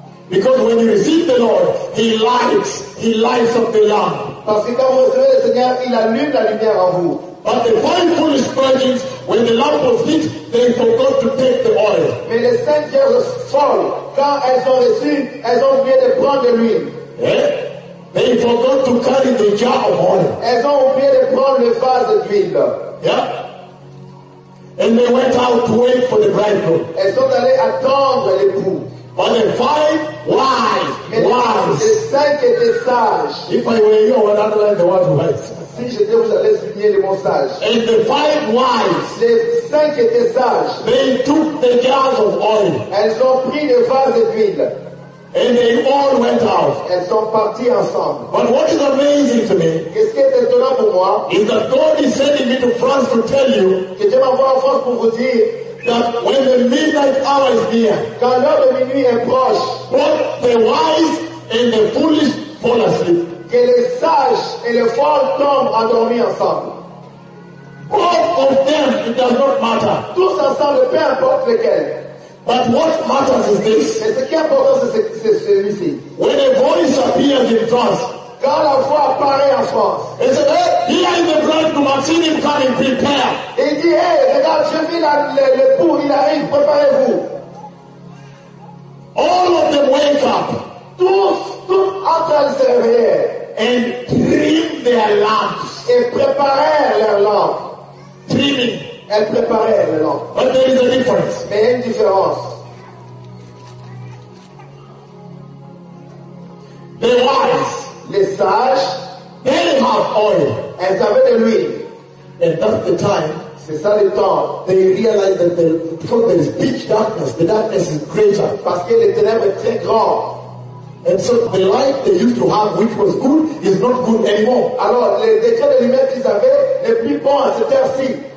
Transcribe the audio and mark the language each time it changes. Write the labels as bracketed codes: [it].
[en] Because when you receive the Lord, He lights up the lamp. [fr] Parce que quand vous recevez le Seigneur, il allume la lumière en vous. [en] But the five foolish virgins, when the lamp was lit, they forgot to take the oil. [fr] Mais les sept vierges folles, quand elles ont reçu, elles ont oublié de prendre l'huile. Eh? [en] They forgot to carry the jar of oil. [fr] Elles ont oublié de prendre le vase d'huile. Yeah? [en] And they went out to wait for the bridegroom. [fr] Elles sont allées attendre l'époux. [en] But the five wise. [fr] Les cinq étaient sages. [en] If I were you, I would not learn the word wise. [fr] Si j'étais vous, j'allais souligner les mots sages. [en] And the five wise. [fr] Les cinq étaient sages. [en] They took the jars of oil. [fr] Elles ont pris les vases d'huile. [en] And they all went out. [fr] Elles sont parties ensemble. [en] But what is amazing to me? [fr] Qu'est-ce qui est étonnant pour moi? [en] Is that God is sending me to France to tell you. [fr] Que Dieu m'envoie en France pour vous dire. [en] That when the midnight hour is near, [fr] quand l'heure de minuit est proche, [en] both the wise and the foolish fall asleep. [fr] Que les sages et les folles tombent endormis ensemble. [en] Both of them, it does not matter. [fr] Tous ensemble, peu importe lequel. [en] But what matters is this. [fr] Et ce qui importe, c'est celui-ci. [en] When a voice appears in France, [fr] quand la voix apparaît en France, [en] it's a here in the bridegroom, I've seen him coming, prepare. [fr] Il dit, hey, regarde, je vis l'époux, il arrive, préparez-vous. [en] All of them wake up. [fr] Tous entrent à se réveiller. [en] And trim their lamps. [fr] Et préparèrent leurs lampes. [en] Trimming. [fr] Elles préparèrent leurs lampes. [en] But there is a difference. [fr] Mais il y a une différence. [en] The wise. [fr] Les sages. [en] They have oil. [fr] Elles avaient de l'huile. [en] And that's the time. [fr] C'est ça le temps. [en] They realize that because there is pitch darkness, the darkness is greater. [fr] Parce que les ténèbres sont très grandes. [en] And so the light they used to have, which was good, is not good anymore. [fr] Alors, les détails de lumière qu'ils avaient n'est plus bon à cette heure-ci.